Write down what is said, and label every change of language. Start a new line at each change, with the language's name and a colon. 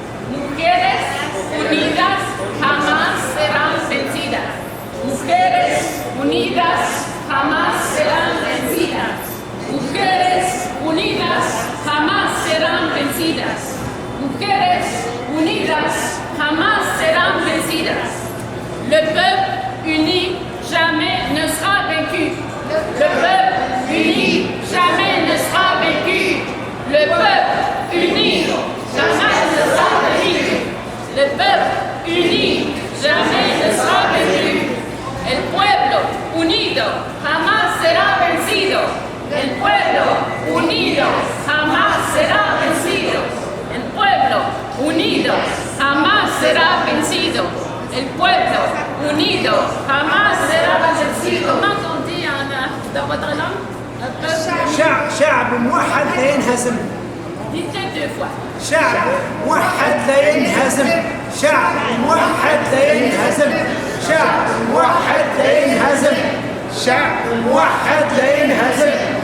Spanish: Mujeres unidas jamás serán vencidas. Mujeres unidas jamás serán vencidas. Mujeres unidas jamás serán vencidas. Mujeres unidas jamás serán vencidas.
French: Le peuple uni jamais ne sera vaincu. Le peuple uni jamais ne sera vaincu. Le peuple uni jamais ne sera vaincu. Le peuple uni jamais ne sera vaincu.
Spanish: El pueblo unido jamás será vencido. El pueblo unido jamás será vencido. El pueblo unido jamás será vencido. El pueblo unido jamás será vencido.
French: Comment on dit dans votre langue?
Arabic: شعب موحد لا ينهزم.
French: Dites-le deux fois.
Arabic: شعب موحد لا ينهزم. شعب موحد لا ينهزم. شعب موحد لا ينهزم. شعب موحد لا ينهزم.